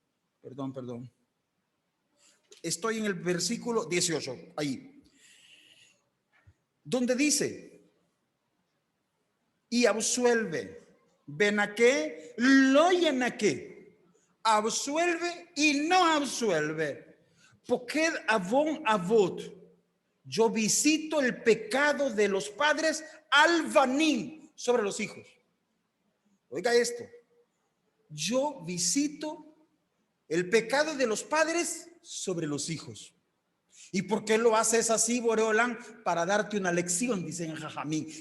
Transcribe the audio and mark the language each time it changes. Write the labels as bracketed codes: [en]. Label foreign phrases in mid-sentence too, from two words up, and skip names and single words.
[es] Estoy en el versículo 18, ahí. Donde dice, y absuelve, [he] ונקה לא ינקה. [es] Absuelve y no absuelve. [he] פקד עון אבות. [es] Yo visito el pecado de los padres [he] על בנים, [es] sobre los hijos. Oiga esto. Yo visito el pecado de los padres sobre los hijos. ¿Y por qué lo haces así, Boreolán? Para darte una lección, dice en Jajamín.